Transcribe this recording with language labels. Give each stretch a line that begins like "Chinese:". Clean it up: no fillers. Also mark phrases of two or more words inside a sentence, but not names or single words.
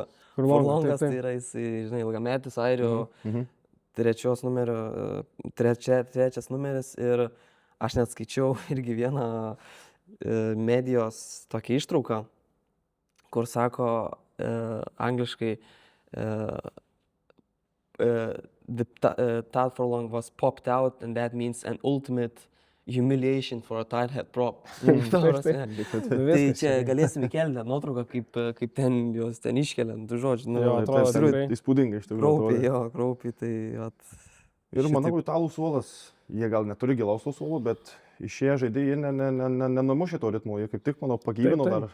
Lithuanian: Furlongas tai yra, jis, žinai, ilgametis airių trečias numeris ir aš net skaičiau irgi vieną medijos tokią ištrauką, kur sako angliškai
English: Tad Furlong was popped out and that means an ultimate humiliation for a tight head prop.
Lithuanian: Tai čia galėsim įkelti nuotrauką, kaip ten juos ten iškeliant, du žodžiu. Jo, atrodo, įspūdingai iš tikrųjų. Kraupiai, tai... Ir manau, italų suolas, jie gal neturi gilaus suolo, bet išėję žaidėjai nenumušė to ritmo, jie kaip tik, manau, pagyvino dar.